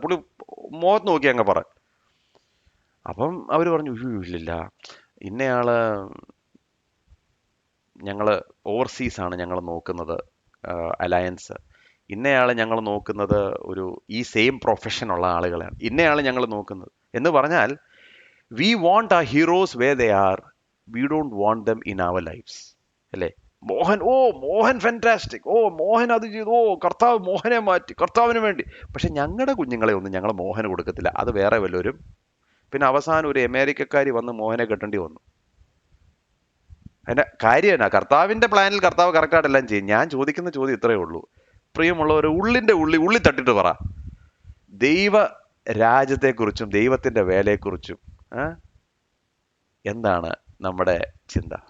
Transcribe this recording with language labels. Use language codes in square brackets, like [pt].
[ml] പുള്ളി മുഖത്ത് നോക്കി അങ്ങ് പറ. അപ്പം അവർ പറഞ്ഞു, ഇല്ലില്ല, ഇന്നയാള് ഞങ്ങൾ ഓവർസീസാണ് ഞങ്ങൾ നോക്കുന്നത്, അലയൻസ്. ഇന്നയാളെ ഞങ്ങൾ നോക്കുന്നത് ഈ സെയിം പ്രൊഫഷനുള്ള ആളുകളെയാണ്. ഇന്നയാളെ ഞങ്ങൾ നോക്കുന്നത് എന്ന് പറഞ്ഞാൽ, [en] We want our heroes where they are, we don't want them in our lives. [ml] അല്ലേ? മോഹൻ ഫാന്റാസ്റ്റിക്, മോഹൻ അത് ചെയ്തു, കർത്താവ് മോഹനെ മാറ്റി കർത്താവിന് വേണ്ടി. പക്ഷെ ഞങ്ങളുടെ കുഞ്ഞുങ്ങളെ ഒന്നും ഞങ്ങൾ മോഹന് കൊടുക്കത്തില്ല, അത് വേറെ വല്ലവരും. പിന്നെ അവസാനം ഒരു അമേരിക്കക്കാരി വന്ന് മോഹനെ കെട്ടേണ്ടി വന്നു. അതിൻ്റെ കാര്യം എന്നാ? കർത്താവിൻ്റെ പ്ലാനിൽ കർത്താവ് കറക്റ്റായിട്ടെല്ലാം ചെയ്യും. ഞാൻ ചോദിക്കുന്ന ചോദ്യം ഇത്രയേ ഉള്ളൂ, പ്രിയമുള്ളവർ, ഉള്ളി തട്ടിട്ട് പറ, ദൈവ രാജ്യത്തെക്കുറിച്ചും ദൈവത്തിൻ്റെ വേലയെക്കുറിച്ചും എന്താണ് നമ്മുടെ ചിന്ത?